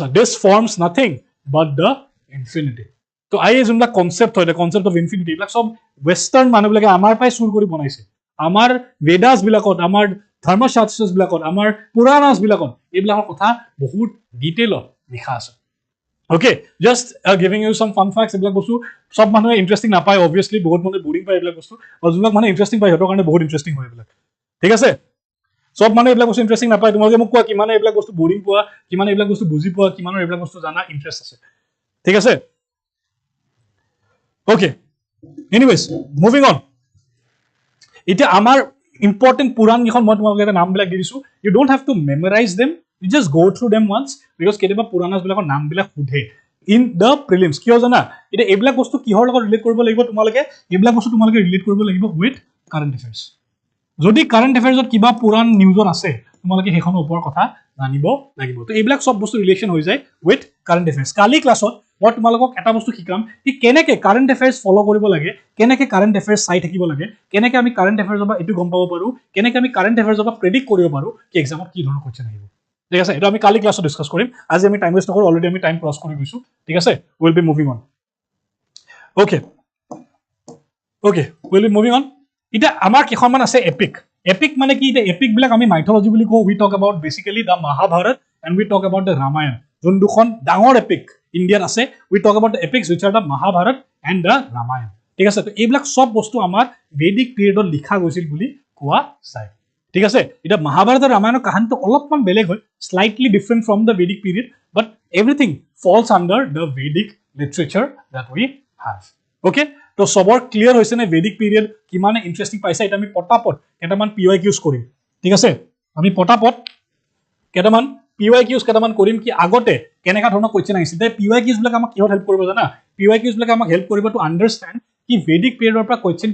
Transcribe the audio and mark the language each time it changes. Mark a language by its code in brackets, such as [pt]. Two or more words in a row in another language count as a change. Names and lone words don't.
[en] this forms nothing but the infinity. [as] তো এই যোনবিলাক কনচেপ্ট হয়, [en] concept of infinity, [as] এইবিলাক চব ৱেষ্টাৰ্ণ মানুহবিলাকে আমাৰ পৰাই চুৰ কৰি বনাইছে। আমাৰ বেদাছ বিলাকত, আমাৰ ধৰ্মশাস্ত্ৰছ বিলাকত আমাৰ পুৰাণাছ বিলাকত এইবিলাকৰ কথা বহুত ডিটেইলত লিখা আছে [en] okay just giving you some fun facts [as] এইবিলাক বস্তু সব মানুহে ইন্টাৰেষ্টিং নাপায় অবভিয়াছলি বহুত মানুহে বোৰিং পায় এইবিলাক বস্তু আৰু যোনবিলাক মানুহে ইন্টাৰেষ্টিং পায় সিহঁতৰ কাৰণে বহুত ইন্টাৰেষ্টিং হয় এইবিলাক ঠিক আছে সব মানুহে এইবিলাক বস্তু ইন্টাৰেষ্টিং নাপায় তোমালোকে মোক কোৱা কিমানে এইবিলাক বস্তু বোৰিং পোৱা কিমানে এইবিলাক বস্তু বুজি পোৱা কিমানৰ এইবিলাক বস্তু জানা ইন্টাৰেষ্ট আছে ঠিক আছে [en] okay anyways moving on [as] এতিয়া আমাৰ important পুৰাণ কিখন মই তোমালোকে এটা নাম বিলাক দি দিছো [en] you don't have to memorize them you just go through them once because [as] কেতিয়াবা পুৰাণাছ বিলাকৰ নাম বিলাক সোধে [en] in the [as] prelims কিয় জানা এটা এইবিলাক বস্তু কিহৰ লগত ৰিলেট কৰিব লাগিব তোমালোকে এইবিলাক বস্তু তোমালোকে ৰিলেট কৰিব লাগিব [en] with current affairs [as] যদি [en] current affairsত [as] কিবা পুরান নিউজত আছে তোমালোকে হেখনৰ ওপৰ কথা জানিব লাগিব তো এইবিলাক সব বস্তু ৰিলেশন হৈ যায় [en] with current affairs [as] কালি ক্লাছত মই তোমালোকক এটা বস্তু শিকাম কি কেনেকে [en] current affairs [as] ফলো কৰিব লাগে কেনেকে [en] current affairs [as] চাই থাকিব লাগে কেনেকে আমি [en] current affairs [as] বা এটো গম পাব পাৰো কেনেকে আমি [en] current affairs [as] বা প্ৰেডিক্ট কৰিব পাৰো কি এক্সামত কি ধৰণৰ কোৱেশ্চন আহিব ঠিক আছে এটা আমি কালি ক্লাছত ডিসকাস কৰিম আজি আমি [en] time waste [as] নকৰো অলৰেডি আমি [en] time cross [as] কৰি গৈছো ঠিক আছে [en] will be moving on okay will be moving on [as] এটা আমাৰ কিখনমান আছে এপিক epic মানে কি এটা epic বিলাক আমি mythology বুলি কও [en] we talk about basically the Mahabharat and we talk about the Ramayana [as] যোন দুখন ডাঙৰ epic ইন্ডিয়াত আছে [en] we talk about the epics which are the Mahabharat and the Ramayana [as] ঠিক আছে তো এইবিলাক সব বস্তু আমাৰ Vedic periodত লিখা গৈছিল বুলি কোৱা যায় ঠিক আছে এটা Mahabharat আৰু Ramayana কাহিনীটো অলপমান বেলেগ হয় [en] slightly different from the Vedic period but everything falls under the Vedic literature that we have okay [as] তো সবৰ ক্লিয়াৰ হৈছে নে Vedic period কিমানে ইন্টাৰেষ্টিং পাইছে এটা আমি পটাপট কেটামান PYQs কৰিম ঠিক আছে আমি পটাপট কেটামান PYQs কেটামান কৰিম কি আগতে কেনেকা ধৰণৰ কোৱেশ্চন আহিছিল তে PYQs বিলাক আমাক কিহত হেল্প কৰিব জানা PYQs বিলাক আমাক হেল্প কৰিব [en] to understand [as] কি Vedic periodৰ পৰা কোৱেশ্চন